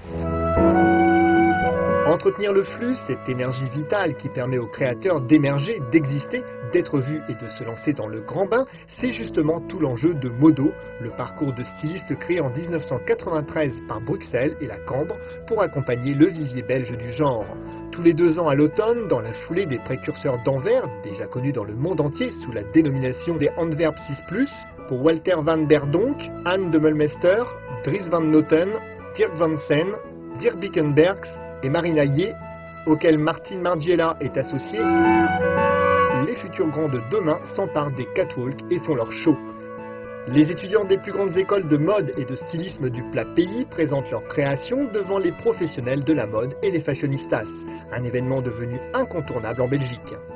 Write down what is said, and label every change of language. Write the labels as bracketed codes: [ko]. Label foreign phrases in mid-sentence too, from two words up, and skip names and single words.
[fr] Entretenir le flux, cette énergie vitale qui permet aux créateurs d'émerger, d'exister, d'être vus et de se lancer dans le grand bain, c'est justement tout l'enjeu de Modo, le parcours de styliste créé en 1993 par Bruxelles et la Cambre pour accompagner le vivier belge du genre. Tous les 2 ans à l'automne, dans la foulée des précurseurs d'Anvers, déjà connus dans le monde entier sous la dénomination des Antwerp 6+, pour Walter van Berdonk, Anne de Mulmester, Dries Van Noten, Dirk Van Sen, Dirk Bickenbergs et Marina Yeh, auquel Martin Margiela est associé, les futurs grands de demain s'emparent des catwalks et font leur show. Les étudiants des plus grandes écoles de mode et de stylisme du plat pays présentent leurs créations devant les professionnels de la mode et les fashionistas, un événement devenu incontournable en Belgique.